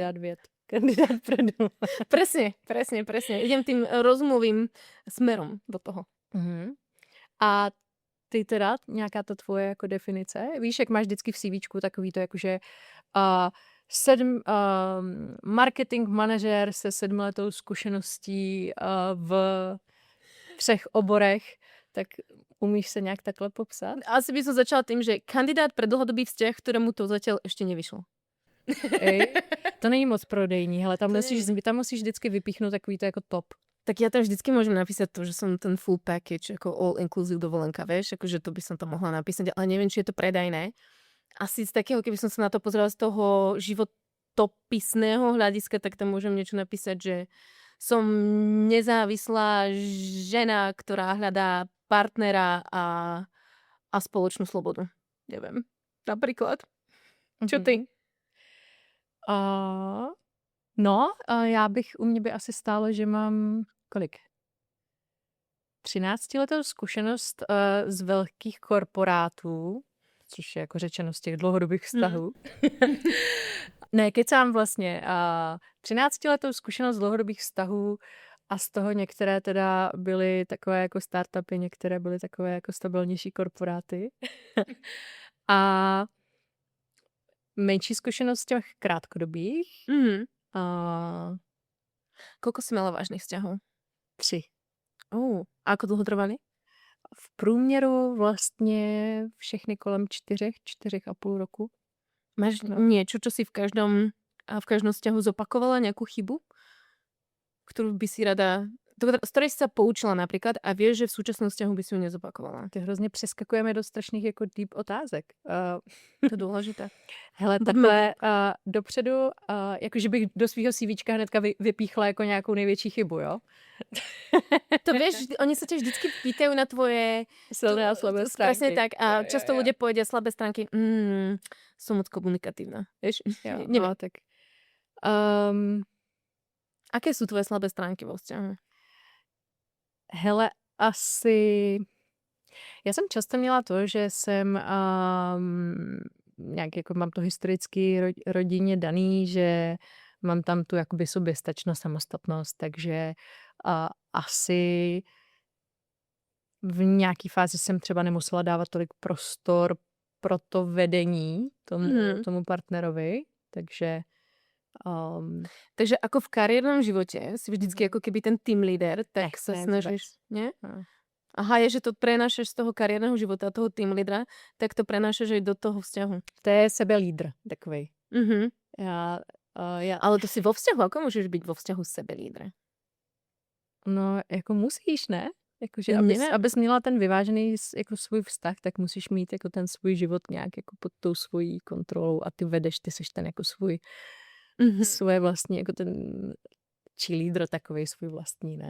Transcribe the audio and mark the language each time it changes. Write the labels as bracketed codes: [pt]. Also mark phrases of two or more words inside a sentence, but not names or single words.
[cs] Kandidát věd. Kandidát predu. [sk] Presne. Idem tým rozumovým smerom do toho. Mhm. [cs] A ty teda, nějaká ta tvoje jako definice? Víš, jak máš vždycky v CVčku takový to jakože marketing manažer se 7letou zkušeností v 3 oborech, tak umíš se nějak takhle popsat? [sk] Asi by som začala tým, že kandidát pre dlhodobý vzťah, ktorému to zatiaľ ešte nevyšlo. Ej, [cs] to není moc prodejní, hele, tam To musíš vždycky vypíchnout takový to jako top. [sk] Tak ja tam vždycky môžem napísať to, že som ten [en] full package, [sk] ako [en] all inclusive [sk] dovolenka, vieš, akože to by som tam mohla napísať, ale neviem, či je to predajné. Asi z takého, keby som sa na to pozrela z toho životopisného hľadiska, tak tam môžem niečo napísať, že som nezávislá žena, ktorá hľadá partnera a spoločnú slobodu. Neviem. Napríklad. Čo ty? [cs] U mě by asi stálo, že mám kolik? 13letou zkušenost z velkých korporátů, což je jako řečeno z těch dlouhodobých vztahů. Ne, kecám vlastně. 13letou zkušenost z dlouhodobých vztahů a z toho některé teda byly takové jako startupy, některé byly takové jako stabilnější korporáty. A menší zkušenost z těch krátkodobých. Mhm. [sk] A Koľko si mala vážnych vzťahov? 3. A ako dlho trvali? [cs] V průměru vlastně všechny kolem 4,5 roku. [sk] Máš niečo, čo si v každom vzťahu zopakovala, nejakú chybu, ktorú by si rada, z ktorej si sa poučila napríklad a vieš, že v súčasnom vzťahu by si ju nezopakovala? [cs] Ty hrozně přeskakujeme do strašných jako deep otázek. [sk] To je dôležité. [cs] Hele, takhle dopředu, jakože bych do svýho CVčka hnedka vypíchla jako nějakou největší chybu, jo? [sk] To vieš, oni sa ťa vždycky pýtajú na tvoje silné a slabé stránky. Presne tak. A často ľudia povedia slabé stránky. Som moc komunikatívna. Vieš? [cs] Jo, [sk] Neviem. [cs] tak. [sk] Aké sú tvoje slabé stránky vo vzťahu? [cs] Hele, asi... Já jsem často měla to, že jsem nějak jako mám to historicky rodině daný, že mám tam tu jakoby soběstačnost, samostatnost, takže asi v nějaký fázi jsem třeba nemusela dávat tolik prostor pro to vedení tomu partnerovi, takže [sk] Takže ako v kariérnom živote si vždycky ako keby ten [en] team leader, [sk] tak sa snažíš, nie? Aha, je, že to prenášaš z toho kariérneho života, toho [en] team leadera, [sk] tak to prenášaš aj do toho vzťahu. [cs] To je sebelídr takovej. [sk] Ale to si vo vzťahu, ako môžeš byť vo vzťahu sebelídr? [cs] No, jako musíš, ne? Jakože, abys měla ten vyvážený jako svůj vztah, tak musíš mít jako ten svůj život nějak jako pod tou svojí kontrolou a ty vedeš, ty seš ten jako svůj svoje vlastní, jako ten cheerleader takovej svůj vlastní, ne?